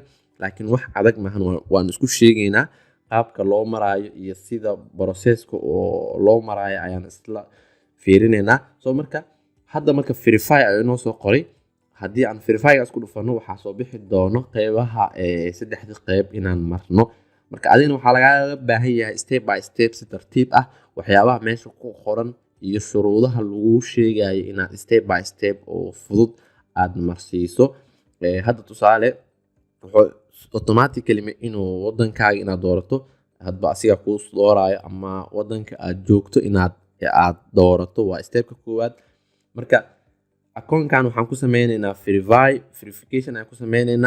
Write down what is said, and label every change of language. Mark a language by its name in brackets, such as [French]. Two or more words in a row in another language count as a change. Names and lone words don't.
[Somali] laakiin wax adag maahan, waan isku sheegaynaa qaabka loo maraayo iyo sida processka oo loo maraayo ayaan isla fiirinaynaa. so marka hadda marka verify ayuu inoo soo qoray. haddii aan verify-gaas ku dhufano waxaa soo bixi doono qaybaha 3 qayb inaan marno. marka adina waxaa lagaaga baahan yahay [English] step by step [Somali] si tartiib ah waxyaabaha meesha ku qoran iyo shuruudaha lagu sheegayo inaad [English] step by step [Somali] oo fudud aad marsiiso. hadda tusaale wuxuu automatically inuu wadankaaga inaad doorato hadba asiga kuu doorayo ama wadanka aad joogto inaad doorato waa stepka koowaad. marka account-kan waxaan ku sameynaynaa verification ayaan ku sameynaynaa.